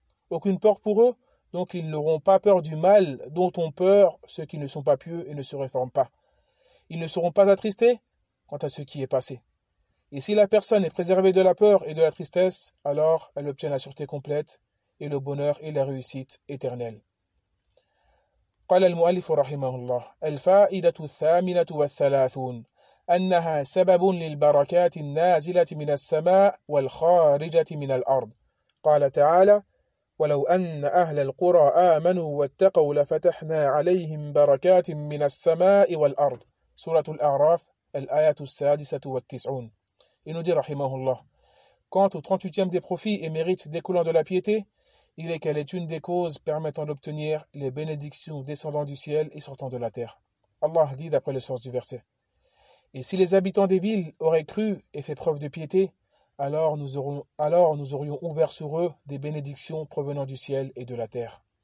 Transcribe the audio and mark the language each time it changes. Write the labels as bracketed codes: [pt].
[fr] Aucune peur pour eux, donc ils n'auront pas peur du mal dont ont peur ceux qui ne sont pas pieux et ne se réforment pas. Ils ne seront pas attristés quant à ce qui est passé. Et si la personne est préservée de la peur et de la tristesse, alors elle obtient la sûreté complète et le bonheur et la réussite éternelle. [ar] قال المؤلف رحمه الله الفائدة الثامنة والثلاثون أنها سبب للبركات النازلة من السماء والخارجة من الأرض. قال تعالى ولو أن أهل القرى آمنوا واتقوا لفتحنا عليهم بركات من السماء والأرض. [fr] سورة الأعراف Il nous dit, rahimahullah, quant au 38e des profits et mérites découlant de la piété, il est qu'elle est une des causes permettant d'obtenir les bénédictions descendant du ciel et sortant de la terre. Allah dit d'après le sens du verset. Et si les habitants des villes auraient cru et fait preuve de piété, alors nous aurions ouvert sur eux des bénédictions provenant du ciel et de la terre.